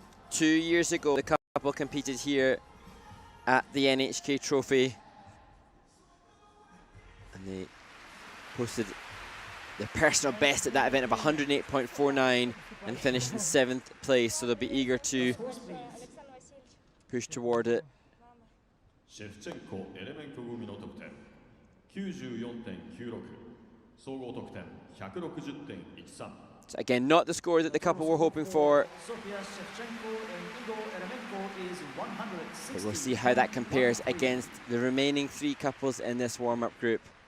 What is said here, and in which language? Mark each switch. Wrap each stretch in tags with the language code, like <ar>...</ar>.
<en>Two years ago, the couple competed here at the NHK Trophy, and they posted their personal best at that event of 108.49 and finished in 7th place, so they'll be eager to push toward it.</en> <ja>Shevchenko Eremenko組の得点 94.96 総合得点 160.13.</ja> <en>So again, not the score that the couple were hoping for. But we'll see how that compares against the remaining 3 couples in this warm-up group.</en>